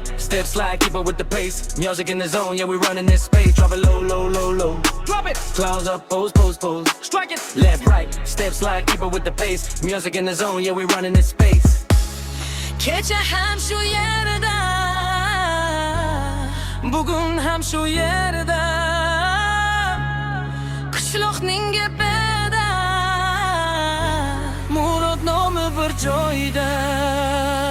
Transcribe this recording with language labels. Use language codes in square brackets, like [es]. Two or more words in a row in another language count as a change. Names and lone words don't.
[en] Step, slide, keep up with the pace. Music in the zone, yeah, we running this space. Drop it low, low, low, low. Drop it. Close up, pose, pose, pose. Strike it. Left, right. Step, slide, keep up with the pace. Music in the zone, yeah, we running this space. [uz] kecha ham shu yerda, Bugun ham shu yerda. qishloqning gapida. Murod nomi bir joyda.